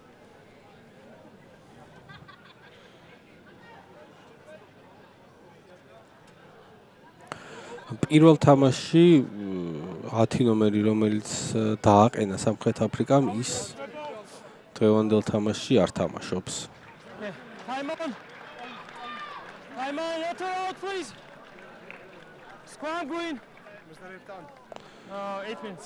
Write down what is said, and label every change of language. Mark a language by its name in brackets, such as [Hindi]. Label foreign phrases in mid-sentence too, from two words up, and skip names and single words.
[Georgian] პირველ თამაში 10 ნომერი რომელიც დააყენა სამხრეთ აფრიკამ ის დღევანდელ თამაშში არ თამაშობს. [English] Time on. Let her out please. Scrum green. 8 minutes.